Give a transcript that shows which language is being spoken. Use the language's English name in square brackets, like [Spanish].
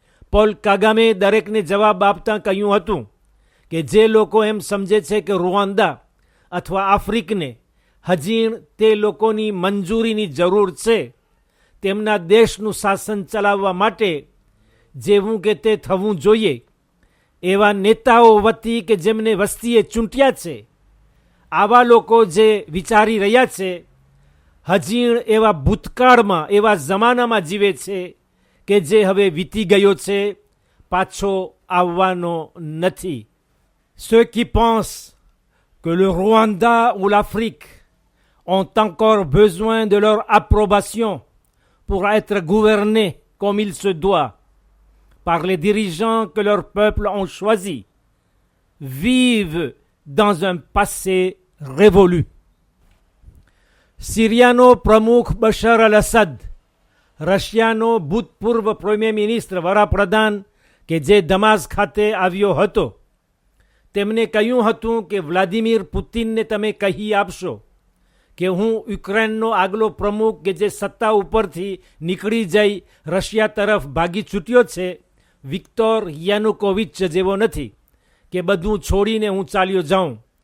[Gujarati] Pole કાગામે દરેકને જવાબ આપતા કહ્યું હતું કે જે લોકો એમ સમજે છે કે રૂવાંડા અથવા આફ્રિકને હજી તે લોકોની મંજૂરીની જરૂર છે, તેમના દેશનું શાસન ચલાવવા માટે જેવું કે તે થવું જોઈએ, એવા નેતાઓ વતી કે જેમને વસ્તીએ ચૂંટ્યા છે, આવા લોકો જે વિચારી રહ્યા છે, હજી એવા ભૂતકાળમાં, એવા જમાનામાં જીવે છે કે જે હવે વીતી ગયો છે, પાછો આવવાનો નથી. [French] Ceux qui pensent que le Rwanda ou l'Afrique ont encore besoin de leur approbation pour être gouvernés comme il se doit par les dirigeants que leurs peuples ont choisis, vivent dans un passé révolu. [Gujarati] સિરિયાનો પ્રમુખ Bashar અલ અસદ, રશિયાનો ભૂતપૂર્વ premier minister વડાપ્રધાન કે જે દમાસ્ક ખાતે આવ્યો હતો, તેમણે કહ્યું હતું કે વ્લાદિમીર પુતિનને તમે કહી આપશો કે હું યુક્રેનનો આગલો પ્રમુખ કે જે સત્તા ઉપરથી નીકળી જઈ રશિયા તરફ ભાગી છૂટ્યો છે, વિક્ટોર યાનુકોવિચ જેવો નથી કે બધું છોડીને હું ચાલ્યો જાઉં.